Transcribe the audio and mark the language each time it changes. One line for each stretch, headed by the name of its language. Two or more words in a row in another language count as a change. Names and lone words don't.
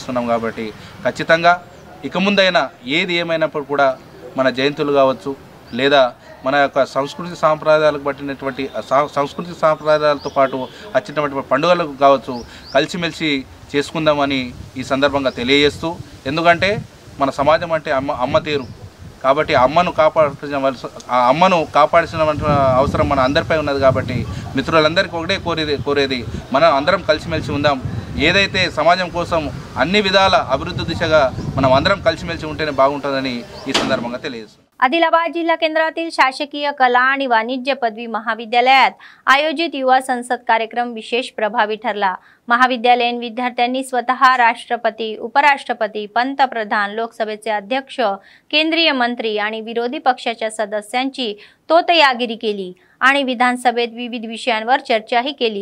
Telugu: కాబట్టి ఖచ్చితంగా ఇక ముందైనా ఏది ఏమైనప్పుడు కూడా మన జయంతులు కావచ్చు లేదా మన యొక్క సంస్కృతి సాంప్రదాయాలకు పట్టినటువంటి సంస్కృతి సాంప్రదాయాలతో పాటు వచ్చినటువంటి పండుగలకు కావచ్చు కలిసిమెలిసి చేసుకుందామని ఈ సందర్భంగా తెలియజేస్తూ, ఎందుకంటే మన సమాజం అంటే అమ్మ తీరు కాబట్టి అమ్మను కాపాడాల్సిన అవసరం మన అందరిపై ఉన్నది. కాబట్టి మిత్రులందరికీ ఒకటే కోరేది మనం అందరం కలిసిమెలిసి ఉందాం. ఏదైతే సమాజం కోసం అన్ని విధాల అభివృద్ధి దిశగా మనం అందరం కలిసిమెలిసి ఉంటేనే बागुंటుందని ఈ సందర్భంగా తెలియజేస్తున్నాను.
Marathi: आदिलाबाद जिल्हा केंद्रातील शासकीय कला आणि वाणिज्य पदवी महाविद्यालयात आयोजित युवा संसद कार्यक्रम विशेष प्रभावी ठरला. महाविद्यालयीन विद्यार्थ्यांनी स्वतः राष्ट्रपती, उपराष्ट्रपती, पंतप्रधान, लोकसभेचे अध्यक्ष, केंद्रीय मंत्री आणि विरोधी पक्षाच्या सदस्यांची तोतयागिरी केली आणि विधानसभेत विविध विषयांवर चर्चाही केली.